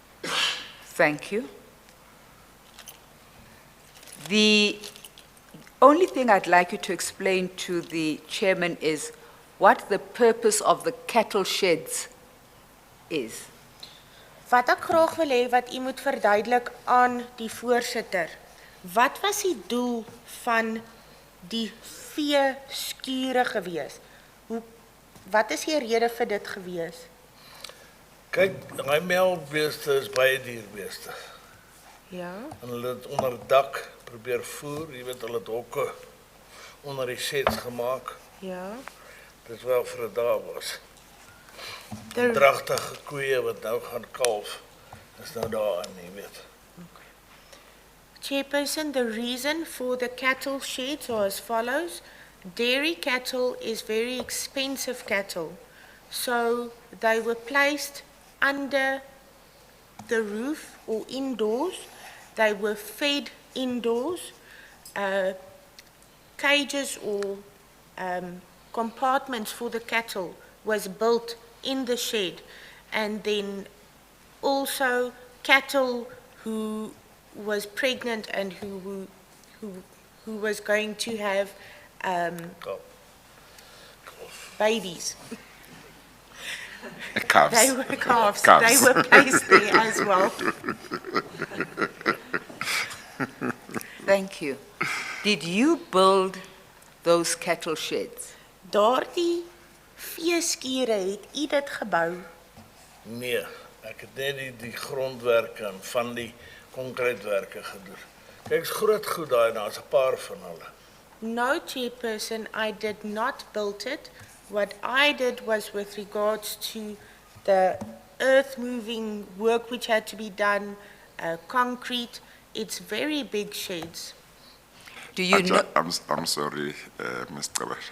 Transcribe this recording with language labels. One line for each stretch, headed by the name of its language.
English: Thank you. The only thing I'd like you to explain to the chairman is what the purpose of the cattle sheds is.
Afrikaans: Wat ek graag wil hê wat u moet verduidelik aan die voorsitter. Wat was die doel van die vee skure gewees? Wat is die rede vir dit gewees? Kyk, daai melkbeeste is baie dierbeeste. Ja. En hulle het onder dak probeer voer, jy weet hulle het hokke onder die sheds gemaak. Ja. Dis wel vir 'n dag was.
English: The,
Afrikaans: Dragtige koeie wat nou gaan kalf, is nou daarin, jy weet.
English: Chairperson, the reason for the cattle sheds are as follows. Dairy cattle is very expensive cattle, so they were placed under the roof or indoors. They were fed indoors. Cages or compartments for the cattle was built in the shed, and then also cattle who was pregnant and who was going to have
Afrikaans: Kalf.
English: babies. Calves. They were calves. Calves. They were placed there as well. Thank you. Did you build those cattle sheds?
Afrikaans: Daardie veeskure het u dit gebou. Nee, ek het net die grondwerke en van die konkreetwerke gedoen. Kyk, is groot goed daai, daar's 'n paar van hulle.
English: No, Chairperson, I did not build it. What I did was with regards to the earth-moving work which had to be done, concrete. It's very big sheds. Do you know? I'm sorry, Mr. Bash.